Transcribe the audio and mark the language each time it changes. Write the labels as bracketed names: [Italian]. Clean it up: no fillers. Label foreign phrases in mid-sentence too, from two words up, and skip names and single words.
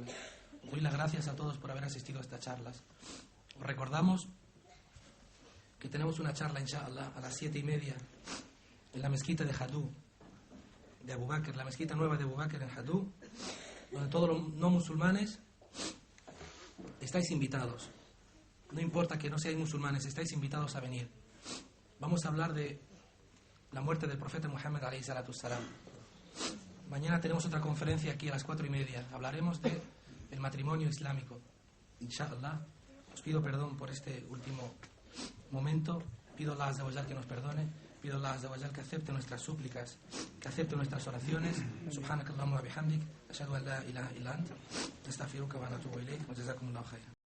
[Spanish] Doy las gracias a todos por haber asistido a estas charlas. Os recordamos que tenemos una charla, inshallah, a las 7:30 en la mezquita de Hadú, de Abu Bakr, la mezquita nueva de Abu Bakr en Hadú, donde todos los no musulmanes estáis invitados. No importa que no seáis musulmanes, estáis invitados a venir. Vamos a hablar de la muerte del profeta Muhammad [Arabic] عليه الصلاة والسلام. [Spanish] Mañana tenemos otra conferencia aquí a las 4:30. Hablaremos de el matrimonio islámico. Inshallah. Os pido perdón por este último momento. Pido a [Arabic] الله عز وجل [Spanish] que nos perdone. Pido a [Arabic] الله عز وجل [Spanish] que acepte nuestras súplicas, que acepte nuestras oraciones. [Arabic] سبحانك اللهم وبحمدك أشهد أن لا إله إلا أنت أستغفرك وأتوب إليك وجزاكم الله خيرا.